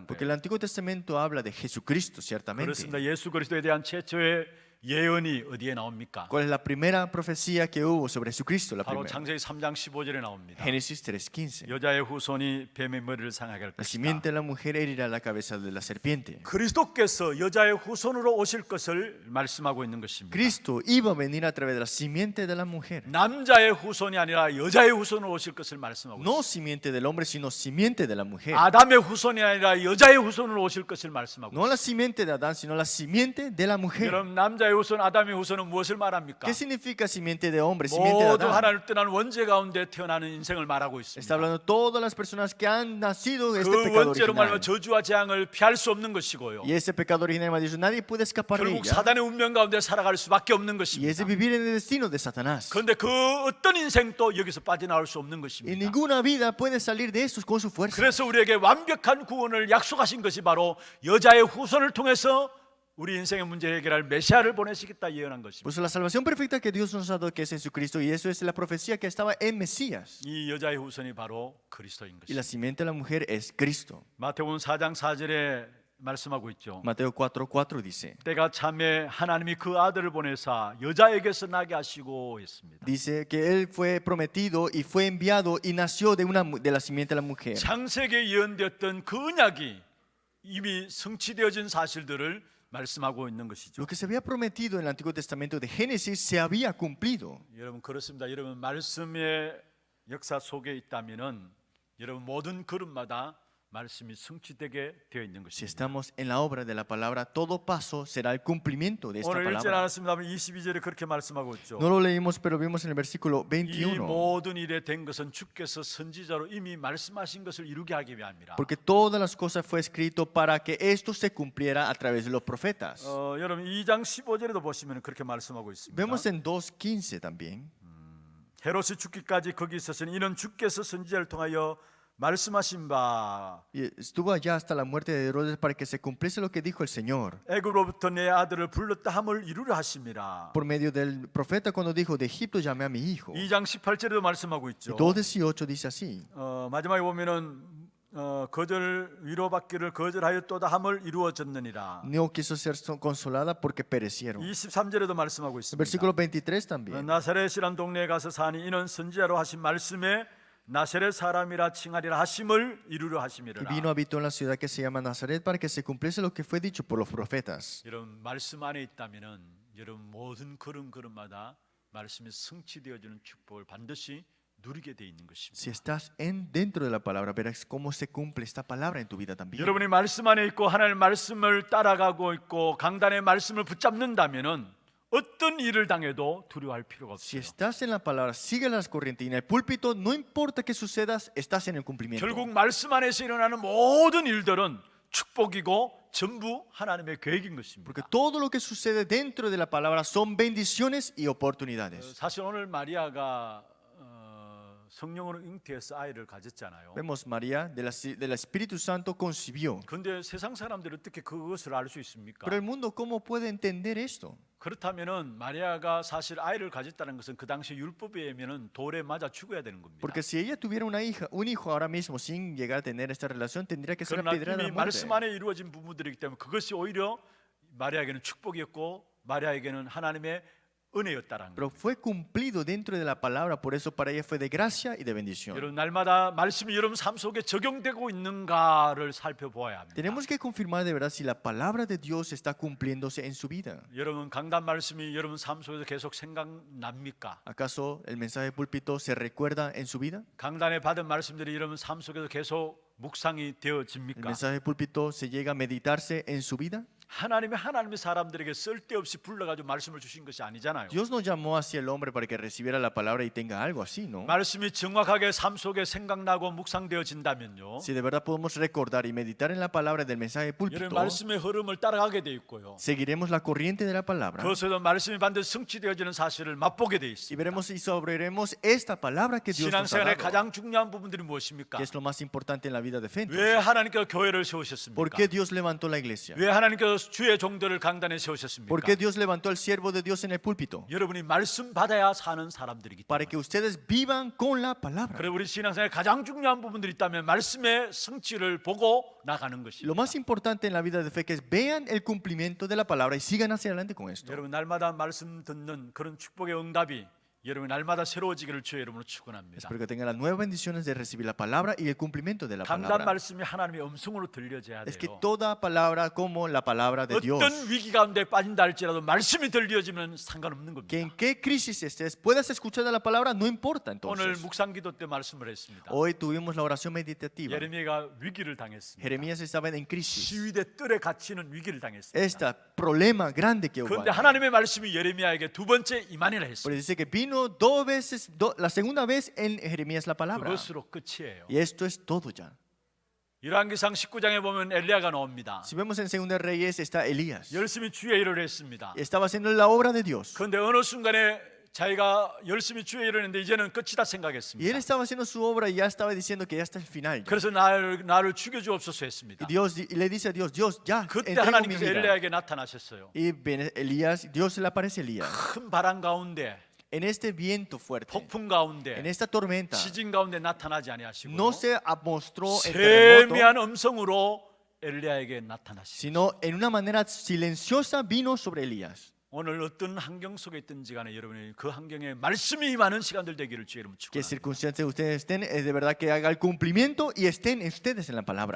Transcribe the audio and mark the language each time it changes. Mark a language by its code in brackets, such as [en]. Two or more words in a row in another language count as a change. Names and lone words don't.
[es] Porque [ko] 거예요. [es] el Antiguo Testamento habla de Jesucristo, ciertamente. [ko] 그렇습니다. 예수 그리스도에 대한 최초의 예언이 어디에 나옵니까? [es] ¿Cuál es la primera profecía que hubo sobre Jesucristo? La [ko] 바로 [es] primera. [ko] 창세기 3장 15절에 나옵니다. [es] Génesis 3:15. [ko] 여자의 후손이 뱀의 머리를 상하게 할 [es] La [ko] 것이다. [es] simiente de la mujer herirá la cabeza de la serpiente. [ko] 그리스도께서 여자의 후손으로 오실 것을 말씀하고 있는 것입니다. [es] Cristo iba a venir a través de la simiente de la mujer. [ko] 남자의 후손이 아니라 여자의 후손으로 오실 것을 말씀하고 [es] No [ko] 있습니다. [es] simiente del hombre, sino simiente de la mujer. [ko] 아담의 후손이 아니라 여자의 후손으로 오실 것을 말씀하고 [es] No [ko] 있습니다. [es] la simiente de Adán, sino la simiente de la mujer. [ko] 여러분, 남자의 후손, 아담의 후손은 무엇을 말합니까? [es] ¿Qué significa simiente de hombre, simiente de [ko] 모두 [es] Adán? [ko] 하나님을 떠난 원죄 가운데 태어나는 인생을 말하고 [es] Está [ko] 있습니다. [es] hablando de todas las personas que han nacido de este [ko] 그 [es] pecado [ko] 원죄로 말하면 [es] original. [ko] 저주와 재앙을 pi할 수 없는 것이고요. [es] Y ese pecado original, dice, nadie puede escapar de [ko] 결국 [es] ella. [ko] 사단의 운명 가운데 살아갈 수밖에 없는 [es] Y es [ko] 것입니다. [es] de vivir en el destino de Satanás. [ko] 그런데 그 어떤 인생도 여기서 빠져나올 수 없는 [es] Y [ko] 것입니다. [es] ninguna vida puede salir de esto con su fuerza. [ko] 그래서 우리에게 완벽한 구원을 약속하신 것이 바로 여자의 후손을 통해서 우리 인생의 문제를 해결할 메시아를 보내시겠다 예언한 것입니다. [es] Pues la salvación perfecta que Dios nos ha dado, que es Jesucristo, y eso es la profecía que estaba en Mesías. [ko] 이 여자의 후손이 바로 그리스도인 [es] Y la [ko] 것입니다. [es] simiente de la mujer es Cristo. [ko] 마태복음 4장 4절에 말씀하고 있죠. [es] Mateo 4:4 dice. [ko] 때가 참에 하나님이 그 아들을 보내사 여자에게서 나게 하시고 했습니다. [es] Dice que él fue prometido y fue enviado y nació de la simiente de la mujer. [ko] 창세기에 예언되었던 그 언약이 이미 성취되어진 사실들을 말씀하고 있는 것이죠. [es] Lo que se había prometido en el Antiguo Testamento de Génesis se había cumplido. [ko] 여러분, 그렇습니다. 여러분, 말씀의 역사 속에 있다면은 여러분 모든 걸음마다 말씀이 성취되게 되어 있는 [es] Si [ko] 것입니다. [es] estamos en la obra de la palabra, todo paso será el cumplimiento de esta [ko] 오늘 읽지 [es] palabra. [ko] 않았습니다만 22절에 그렇게 말씀하고 있죠. [es] No lo leímos, pero vimos en el versículo [ko] 이 [es] 21. [ko] 모든 일에 된 것은 주께서 선지자로 이미 말씀하신 것을 이루게 하기 위함이라. [es] Porque todas las cosas fue escrito para que esto se cumpliera a través de los profetas. [ko] 여러분 2장 15절에도 보시면 그렇게 말씀하고 있습니다. [es] Vemos en 2:15 también. [ko] 헤롯이 죽기까지 거기 있었으니 이는 주께서 선지자를 통하여 말씀하신 바 [es] Y estuvo allá hasta la muerte de Herodes para que se cumpliese lo que dijo el Señor [ko] 애굽으로부터 내 아들을 불렀다 함을 이루려 하심이라. [es] por medio del profeta cuando dijo, de Egipto llamé a mi hijo. [ko] 2장 18절에도 말씀하고 [es] Y [ko] 있죠. [es] 2:18 dice así. [ko] 마지막에 보면은 거절 위로받기를 거절하였도다 함을 이루어졌느니라. [es] No quiso ser consolada porque perecieron. [ko] 23절에도 말씀하고 [es] El [ko] 있습니다. [es] versículo 23 también. [ko] 나사렛이란 동네에 가서 사니 이는 선지자로 하신 말씀에 나사렛 사람이라 칭하리라 하심을 이루려 [es] Y [ko] 하심이라. [es] vino, habitó en la ciudad que se llama Nazaret para que se cumpliese lo que fue dicho por los profetas. [ko] 여러분 말씀 안에 있다면은 여러분 모든 걸음걸음마다 말씀이 성취되어지는 축복을 반드시 누리게 돼 있는 [es] Si [ko] 것입니다. [es] estás dentro de la palabra, verás cómo se cumple esta palabra en tu vida también. [ko] 여러분이 말씀 안에 있고 하나님의 말씀을 따라가고 있고 강단의 말씀을 붙잡는다면은 어떤 일을 당해도 두려워할 필요가 [es] Si [ko] 없어요. [es] estás en la palabra, sigue las corrientes y en el púlpito, no importa qué sucedas, estás en el cumplimiento. [ko] 결국 말씀 안에서 일어나는 모든 일들은 축복이고 전부 하나님의 계획인 것입니다. [es] Porque todo lo que sucede dentro de la palabra son bendiciones y oportunidades. [ko] 사실 오늘 마리아가 성령으로 잉태해서 아이를 가졌잖아요. [es] Vemos María del Espíritu Santo concibió. [ko] 그런데 세상 사람들이 어떻게 그것을 알 수 있습니까? [es] Pero el mundo, ¿cómo puede entender esto? [ko] 그렇다면은 마리아가 사실 아이를 가졌다는 것은 그 당시 율법에 의하면은 돌에 맞아 죽어야 되는 겁니다. [es] Porque si ella tuviera un hijo ahora mismo sin llegar a tener esta relación, tendría que ser [ko] 그러나 [es] apedreada [ko] 이미 [es] a muerte. [ko] 말씀 안에 이루어진 부분들이기 때문에 그것이 오히려 마리아에게는 축복이었고 마리아에게는 하나님의 은혜였다라는 [es] Pero [ko] 거예요. [es] fue cumplido dentro de la palabra, por eso para ella fue de gracia y de bendición. [ko] 여러분 날마다 말씀이 여러분 삶 속에 적용되고 있는가를 살펴보아야 합니다. [es] Tenemos que confirmar de verdad si la palabra de Dios está cumpliéndose en su vida. [ko] 여러분 강단 말씀이 여러분 삶 속에서 계속 생각납니까? [es] ¿Acaso el mensaje de púlpito se recuerda en su vida? [ko] 강단에 받은 말씀들이 여러분 삶 속에서 계속 묵상이 [es] ¿El [ko] 되어집니까? [es] mensaje de púlpito se llega a meditarse en su vida? [ko] 하나님의 사람들에게 쓸데없이 불러가지고 말씀을 주신 것이 아니잖아요. [es] Dios no llamó hacia el hombre para que recibiera la palabra y tenga algo así, ¿no? [ko] 말씀이 정확하게 삶 속에 생각나고 묵상되어진다면요. [es] Si de verdad podemos recordar y meditar en la palabra del mensaje de [ko] 여러분 [es] púlpito, [ko] 말씀의 흐름을 따라가게 돼 있고요. [es] seguiremos la corriente de la palabra [ko] 그것에도 말씀이 반드시 성취되어지는 사실을 맛보게 돼 [es] y [ko] 있습니다. [es] veremos y saborearemos esta palabra que Dios nos ha [ko] 신앙생활의 [es] dado, [ko] 가장 중요한 부분들이 무엇입니까? [es] que es lo más importante en la vida de fe. [ko] 왜 [es] Entonces, [ko] 하나님께서 교회를 [es] ¿por [ko] 세우셨습니까? [es] qué Dios levantó la iglesia? [ko] 왜 하나님께서 하나님께서 주의 종들을 강단에 세우셨습니까? [es] ¿Por qué Dios levantó al siervo de Dios en el púlpito? [ko] 여러분이 말씀 받아야 사는 사람들이기 [es] Para [ko] 때문에. [es] que ustedes vivan con la palabra. [ko] 그래 우리 신앙생활에 가장 중요한 부분들이 있다면 말씀의 성취를 보고 나가는 것입니다. [es] Lo más importante en la vida de fe que es vean el cumplimiento de la palabra y sigan hacia adelante con esto. [ko] 여러분 날마다 말씀 듣는 그런 축복의 응답이 여러분 날마다 새로워지기를 주의 이름으로 축원합니다. [es] Espero que tengan las nuevas bendiciones de recibir la palabra y el cumplimiento de la [ko] 강단 [es] palabra. [ko] 말씀이 하나님의 음성으로 들려져야 [es] Es que [ko] 돼요. [es] toda palabra como la palabra de Dios. [ko] 어떤 위기 가운데 빠진다 할지라도 말씀이 들려지면 상관없는 [es] Que [ko] 겁니다. [es] en qué crisis estés, puedas escuchar de la palabra, no importa [ko] 오늘 [es] entonces. [ko] 묵상기도 때 말씀을 했습니다. [es] Hoy tuvimos la oración meditativa. [ko] 예레미야가 위기를 당했습니다. [es] Jeremías estaba en crisis. [ko] 시위대 뜰에 갇히는 위기를 당했습니다. [es] Este problema grande que hubo. [ko] 그런데 하나님의 말씀이 예레미야에게 두 번째 임하니라 [es] Pero [ko] 했습니다. [es] dice que vino dos veces, la segunda vez en Jeremías la palabra. [ko] 그것으로 끝이에요. [es] Y esto es todo ya. [ko] 열왕기상 19장에 보면 엘리야가 나옵니다. [es] Si vemos en Segunda Reyes está Elías. [ko] 열심히 주의 일을 했습니다. [es] Estaba haciendo la obra de Dios. [ko] 그런데 어느 순간에 자기가 열심히 주의 일을 했는데 이제는 끝이다 [es] Y él [ko] 생각했습니다. [es] estaba haciendo su obra y ya estaba diciendo que ya está el final. ya. [ko] 그래서 나를 죽여주옵소서 [es] Y [ko] 했습니다. [es] Dios le dice a Dios, Dios, ya, [ko] 그때 [es] entrego mi [ko] 하나님께서 [es] vida. [ko] 엘리야에게 나타나셨어요. [es] Y viene Elías, Dios le aparece a Elías. [ko] 큰 바람 가운데, [es] En este viento fuerte, [ko] 폭풍 [es] en [ko] 가운데, [es] esta tormenta, [ko] 지진 가운데 나타나지 아니하시고 [es] no se mostró en terremoto, [ko] 세미한 음성으로 엘리야에게 나타나시죠. [es] sino en una manera silenciosa vino sobre Elías. [ko] 오늘 어떤 환경 속에 있든지 간에 여러분이 그 환경에 말씀이 임하는 시간들 되기를 주의 이름으로 [es] Que [ko] 축원합니다. [es] circunstancias ustedes estén, es de verdad que haga el cumplimiento y estén ustedes en la palabra.